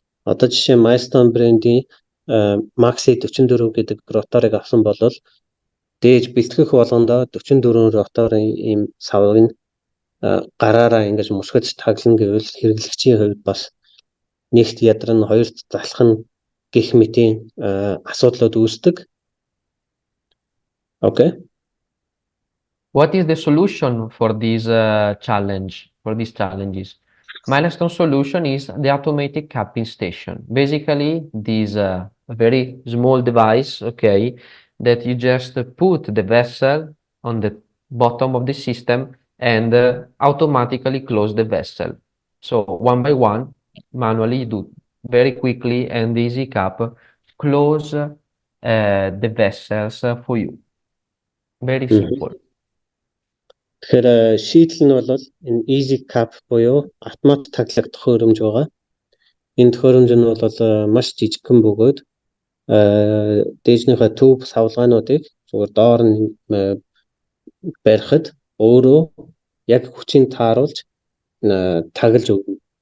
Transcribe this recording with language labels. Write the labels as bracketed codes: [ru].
[mn] Одоо жишээ Milestone брендийн Maxi 44 гэдэг роторыг авсан бол дээж бэлтгэх болгондоо 44 роторын ийм савыг гараараа ингэж мушгиж таглана гэвэл хэрэглэгчийн хувьд бас нэгт ядарна, хоёрт залах нь гэх мэтийн асуудлууд үүсдэг. [en] Okay. What is the solution for this for these challenges? Milestone solution is the automatic capping station. Basically, this very small device, okay, that you just put the vessel on the bottom of the system and automatically close the vessel. So one by one, manually you do very quickly and easy cap close the vessels for you. Very simple. [mn] Тэгэхээр шийдэл нь бол энэ easy cap буюу автомат таглах төхөөрөмж байгаа. Энэ төхөөрөмж нь бол маш жижигхэн бөгөөд дээжнийхээ төв савлгаануудыг зүгээр доор нь барихад өөрөө яг хүчийг тааруулж таглаж өгнө.